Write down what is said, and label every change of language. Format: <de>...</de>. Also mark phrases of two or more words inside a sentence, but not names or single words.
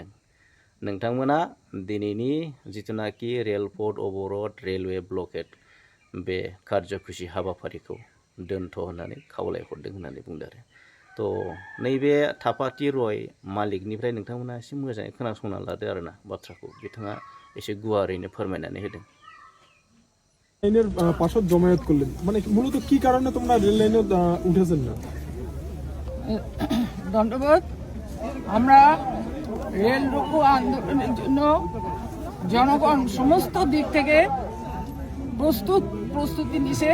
<brx>नोंथांमोना दिनैनि जिथुनाखि रेलपथ अबरद रेलवे ब्लकेट बे कार्यकुसि हाबाफारिखौ दोनथ' होननानै खावलायहरदों होननानै बुंदों आरो। थ' नैबे थापाति रय मालिकनिफ्राय नोंथांमोना एसे मोजाङै खोनासंना लादो आरोना बाथ्राखौ। बिथाङा एसे गुवारैनो फोरमायनानै होदों।</brx> <bn>লাইনের পাশত জমায়েত করলেন, মানে মূলত কি কারণে তোমরা রেল লাইনে উঠেছেন না? ধন্যবাদ। আমরা রেল রোকো আন্দোলনের জন্য জনগণ সমস্ত দিক থেকে প্রস্তুতি নিছে।</bn>